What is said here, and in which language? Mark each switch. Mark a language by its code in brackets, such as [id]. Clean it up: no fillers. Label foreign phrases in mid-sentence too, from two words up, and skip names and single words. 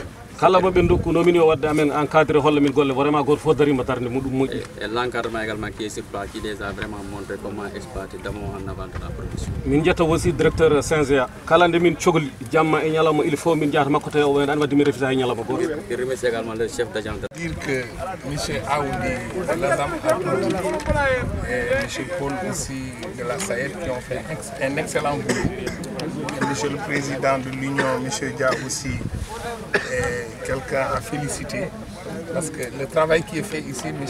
[ff] kala mo ɓe dokkuno min yo wadde amen encadré holla min golle vraiment goto fof darima darde muɗum moƴƴi [fr] Et l'encadrement également qui est sur place qui les a vraiment montré comment exploiter d'abord en avant de la production. [ff] min jetta [fr] aussi directeur [ff] Saint-Géa kala nde min cohli jamma e ñalawma [fr] il faut [ff] min jahata makko tawi o wayno an wadde mi refita e ñalawma goto. [fr] Je remercie également le chef d'agence. Dire que M. Aoudi de l'ASAM a produit et M. Paul aussi de la SAED qui ont fait un excellent boulot. Et M. le Président de l'Union, M. Dia aussi, est quelqu'un à féliciter parce que le travail qui est fait ici, M.